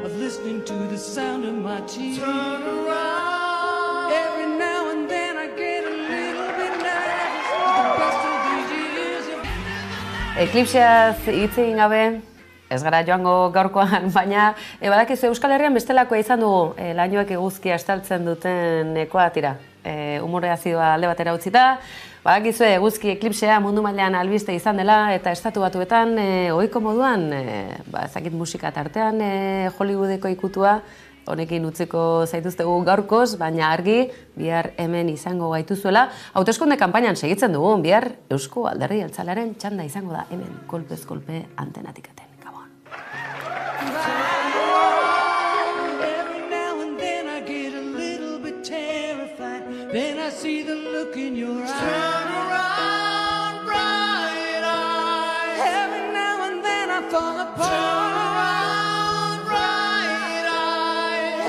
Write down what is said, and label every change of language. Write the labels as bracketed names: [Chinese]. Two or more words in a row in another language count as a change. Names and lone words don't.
[English] listening to the sound of my tears. Turn around. Every now and then I get a little bit nervous with the rest of these years. [Basque] Eklipseaz hitz egin gabe, ez gara joango gaurkoan, baina badakizu Euskal Herrian bestelakoa izan dugu lainoak eguzkia estaltzen duten ekoa tira. Umore azidoa alde batera utzita, badakizu eguzki eklipsea mundu mailan albiste izan dela eta estatu batuetan ohiko moduan, ezakit musika tartean Hollywoodeko ikutua, honekin utziko zaituztegu gaurkoz, baina argi bihar hemen izango gaituzuela. Hauteskunde kanpainan segitzen dugu, bihar Eusko Alderdi Jeltzalearen txanda izango da hemen kolpez kolpe antenatikaten. Gabon. [English] Then I see the look in your eyes. Turn around, bright eyes. Every now and then I fall apart. Turn around, bright eyes.